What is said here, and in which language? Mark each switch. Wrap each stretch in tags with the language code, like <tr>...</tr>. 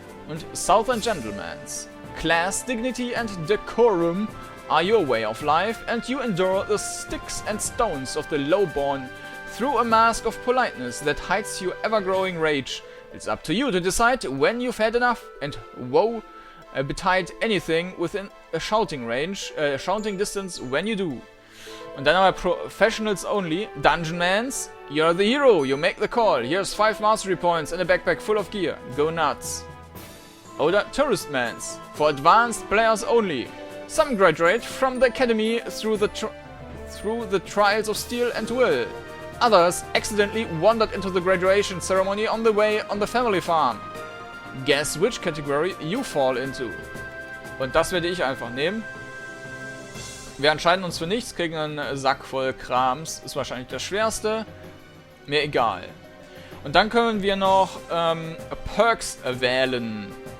<en>Und Southern Gentlemans. Class, dignity and decorum are your way of life, and you endure the sticks and stones of the lowborn through a mask of politeness that hides your ever-growing rage. It's up to you to decide when you've had enough, and woe betide anything within a shouting distance when you do.</en> <de>Und dann haben wir Professionals only.</de> <en>Dungeonmans, you're the hero, you make the call. Here's 5 mastery points and a backpack full of gear. Go nuts. Oder Touristmans, for advanced players only. Some graduate from the academy through the trials of steel and will. Others accidentally wandered into the graduation ceremony on the way on the family farm. Guess which category you fall into.</en> <de>Und das werde ich einfach nehmen. Wir entscheiden uns für nichts, kriegen einen Sack voll Krams. Ist wahrscheinlich das Schwerste. Mir egal. Und dann können wir noch Perks wählen.</de>